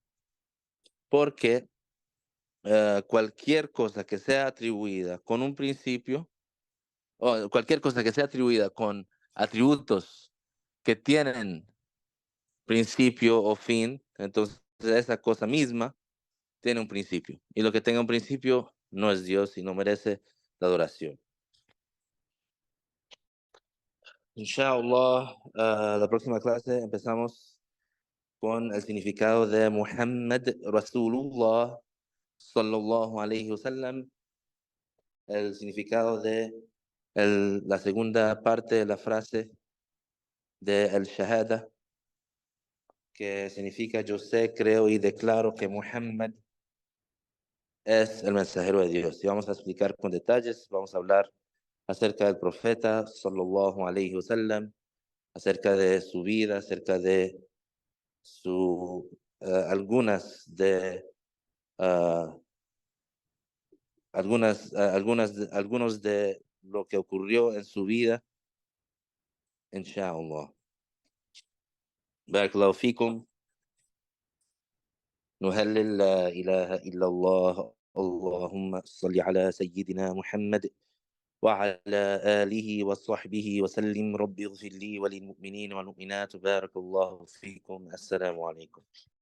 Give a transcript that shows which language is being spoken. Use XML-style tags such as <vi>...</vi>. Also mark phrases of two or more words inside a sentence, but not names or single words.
<es>Porque cualquier cosa que sea atribuida con un principio, o cualquier cosa que sea atribuida con atributos que tienen principio o fin, entonces esa cosa misma tiene un principio. Y lo que tenga un principio no es Dios y no merece la adoración. Inshallah, la próxima clase empezamos con el significado de</es> <ar>محمد رسول الله صلى الله عليه وسلم,</ar> <es>el significado de la segunda parte de la frase de el Shahada, que significa yo sé, creo y declaro que Muhammad es el mensajero de Dios. Y vamos a explicar con detalles, vamos a hablar acerca del profeta</es> <ar>صلى الله عليه وسلم,</ar> <es>acerca de su vida, acerca de algunas de algunos de lo que ocurrió en su vida, inshallah.</es> <ar>بارك الله فيكم. نهلل لا إله إلا الله اللهم صل على سيدنا محمد وعلى آله وصحبه وسلم رب اغفر لي وللمؤمنين والمؤمنات بارك الله فيكم السلام عليكم</ar>